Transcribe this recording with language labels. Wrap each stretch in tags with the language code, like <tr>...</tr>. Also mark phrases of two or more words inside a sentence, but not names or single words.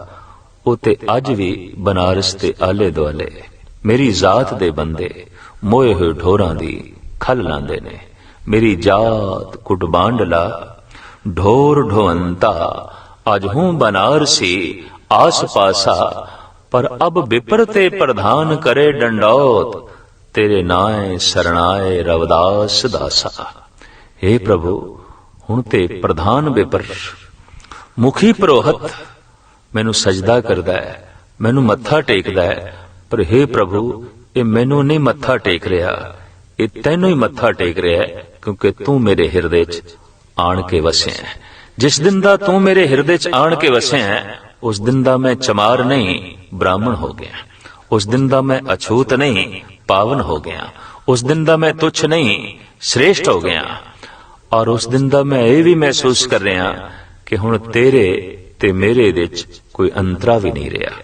<pa>ਉਹ ਤੇ ਅੱਜ ਵੀ ਬਨਾਰਸ ਦੇ ਆਲੇ ਦੁਆਲੇ ਮੇਰੀ ਜ਼ਾਤ ਦੇ ਬੰਦੇ ਮੋਏ ਹੋਏ ਢੋਰਾਂ ਦੀ ਖਲ ਲਾਂਦੇ ਨੇ। ਮੇਰੀ ਜਾਤ ਕੁਟਬਾਂਡਲਾ ਢੋਰ ਢੋਵੰਤਾ, ਅਜ ਹੂੰ ਬਨਾਰਸੀ ਆਸ ਪਾਸਾ, ਪਰ ਅਬ ਵਿਪਰ ਤੇ ਪ੍ਰਧਾਨ ਕਰੇ ਡੰਡਉਤ, ਤੇਰੇ ਨਾਏ ਸ਼ਰਣਾਏ ਰਵਿਦਾਸ ਦਾਸਾ। ਹੇ ਪ੍ਰਭੂ, ਹੁਣ ਤੇ ਪ੍ਰਧਾਨ ਵਿਪਰ ਮੁਖੀ ਪੁਰੋਹਿਤ ਮੈਨੂੰ ਸਜਦਾ ਕਰਦਾ ਹੈ, ਮੈਨੂੰ ਮੱਥਾ ਟੇਕਦਾ ਹੈ, ਪਰ ਹੇ ਪ੍ਰਭੂ ਯੇ ਮੈਨੂੰ ਨਹੀਂ ਮੱਥਾ ਟੇਕ ਰਹਾ, ਯੇ ਤੈਨੂੰ ਹੀ ਮੱਥਾ ਟੇਕ ਰਹਾ ਹੈ, ਕਿਉਂਕਿ ਤੂੰ ਮੇਰੇ ਹਿਰਦੇ ਚ ਆਣ ਕੇ ਵਸੇ ਹੈ। ਜਿਸ ਦਿਨ ਦਾ ਤੂੰ ਮੇਰੇ ਹਿਰਦੇ ਚ ਆਣ ਕੇ ਵਸੇ ਹੈ, ਉਸ ਦਿਨ ਦਾ ਮੈਂ ਚਮਾਰ ਨਹੀਂ ਬ੍ਰਾਹਮਣ ਹੋ ਗਿਆ, ਉਸ ਦਿਨ ਦਾ ਮੈਂ ਅਛੂਤ ਨਹੀਂ ਪਾਵਨ ਹੋ ਗਿਆ, ਉਸ ਦਿਨ ਦਾ ਮੈਂ ਤੁੱਛ ਨਹੀਂ ਸ਼੍ਰੇਸ਼ਠ ਹੋ ਗਿਆ। ਔਰ ਉਸ ਦਿਨ ਦਾ ਮੈਂ ਯੇ ਭੀ ਮਹਿਸੂਸ ਕਰ ਰਹਾ ਕਿ ਹੁਣ ਤੇਰੇ ਤੇ ਮੇਰੇ ਵਿਚ ਕੋਈ ਅੰਤਰਾ ਭੀ ਨਹੀਂ ਰਿਹਾ।</pa>